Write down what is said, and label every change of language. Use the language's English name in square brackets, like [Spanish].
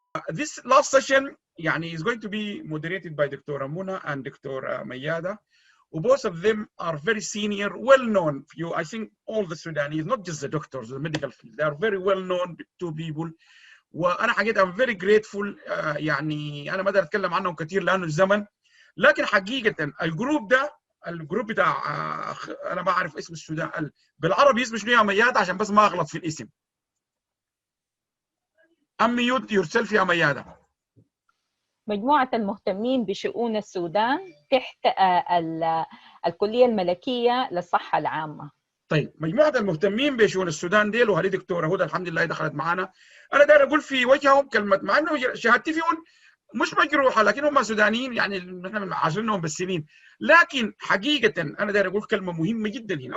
[English] This last session يعني is going to be moderated by Dr. Muna and Dr. Mayada. Both of them are very senior, well-known. I think all the Sudanese, not just the doctors, the medical field, they are very well-known two people. [Arabic] وأنا حقيقة [English] I'm very grateful. [Arabic] يعني أنا ما أقدر أتكلم عنهم كثير لأنه الزمن، لكن حقيقة الجروب بتاع أنا ما أعرف اسم السودان بالعربي اسمه شنو يا ميادة عشان بس ما أغلط في الاسم. [English] unmute yourself [Arabic] يا ميادة. مجموعة المهتمين بشؤون السودان تحت الكلية الملكية للصحة العامة. طيب مجموعة المهتمين بشؤون السودان ديل، وهذه دكتورة هدى الحمد لله دخلت معنا. أنا داير أقول في وجههم كلمة، مع إنه شهادتي فيهم مش مجروحة لكن هم سودانيين يعني نحن عاشرناهم بالسنين، لكن حقيقة أنا داير أقول كلمة مهمة جدا هنا.